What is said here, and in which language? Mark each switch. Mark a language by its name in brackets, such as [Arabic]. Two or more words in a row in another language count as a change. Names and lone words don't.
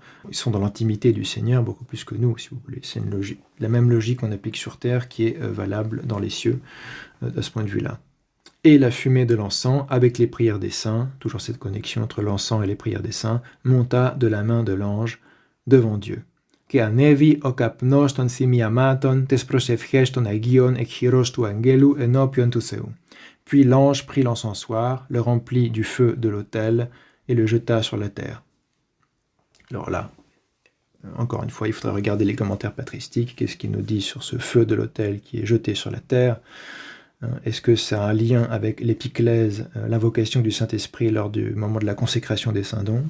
[French] Ils sont dans l'intimité du Seigneur beaucoup plus que nous, si vous voulez. C'est une logique, la même logique qu'on applique sur terre qui est valable dans les cieux, de ce point de vue-là. Et la fumée de l'encens, avec les prières des saints, toujours cette connexion entre l'encens et les prières des saints, monta de la main de l'ange devant Dieu. [Greek] Και ανέβη ο καπνός των θυμιαμάτων τες προσευχές των Αγίων εκ χειρός του αγγέλου ενώπιον του Θεού. [French] Puis l'ange prit l'encensoir, le remplit du feu de l'autel et le jeta sur la terre. Alors là, encore une fois, il faudra regarder les commentaires patristiques. Qu'est-ce qu'il nous dit sur ce feu de l'autel qui est jeté sur la terre? Est-ce que ça a un lien avec l'épiclèse, l'invocation du Saint-Esprit lors du moment de la consécration des saints dons?